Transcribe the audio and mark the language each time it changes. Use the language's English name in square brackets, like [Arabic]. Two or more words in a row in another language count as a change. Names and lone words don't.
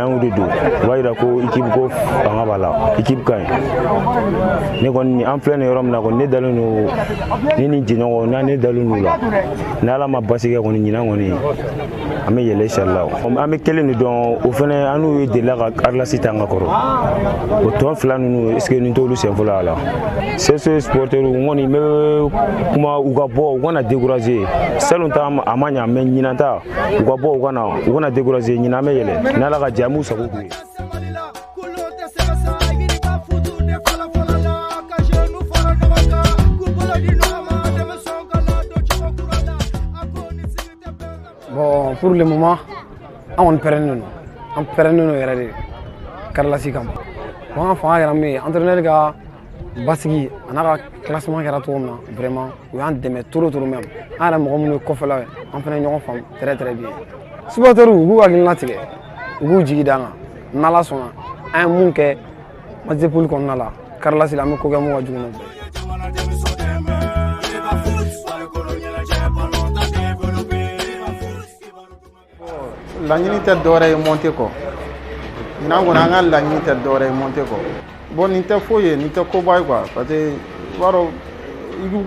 [Bambara] an y'o de don o b'a yira ko équipe ko fanga b'a la équipe ka ɲi ne kɔni an filɛ nin yɔrɔ min na kɔni ne dalen don ne ni jɛɲɔgɔnw ne dalen don la ni Ala ma basi kɛ kɔni ɲinan kɔni an bɛ yɛlɛ inchallah an bɛ kelen de dɔn o fɛnɛ an n'u ye delila ka Karedasi ta an ka kɔrɔ o tɔn fila ninnu [French] est ce que [Bambara] nin t'olu sen fɔlɔ a la CSO supporters kɔni n bɛ kuma u ka bɔ u kana décourager salon ta a ma ɲa mais ɲinan ta u ka bɔ u kana décourager ɲinan an bɛ yɛlɛ ni Ala ka jɛ an b'u sago k'u ye. [French] Bon, pour le moment, on perd nous [Bambara] yɛrɛ de Karedasi kama. Bon, an fanga kɛra min ye entraîneur ka basigi a n'a ka classement kɛra cogo min na vraiment u y'an dɛmɛ [French] trop même [Bambara] an yɛrɛ mɔgɔ minnu ye kɔfɛla ye an fana ɲɔgɔn faamu [French] très bien. [Bambara] Supporters u k'u hakilina tigɛ u k'u jigi d'an kan n'Ala sɔnna an ye mun kɛ [French] match de poule [Bambara] kɔnɔna la Karedasi la an bɛ ko kɛ mun ka jugu n'o bɛɛ. Laɲini tɛ dɔwɛrɛ ye monter kɔ n'an kɔni an ka laɲini tɛ dɔwɛrɛ ye monter kɔ bon nin tɛ foyi ye nin tɛ koba ye quoi [French] parce que [Bambara] i b'a dɔn équipe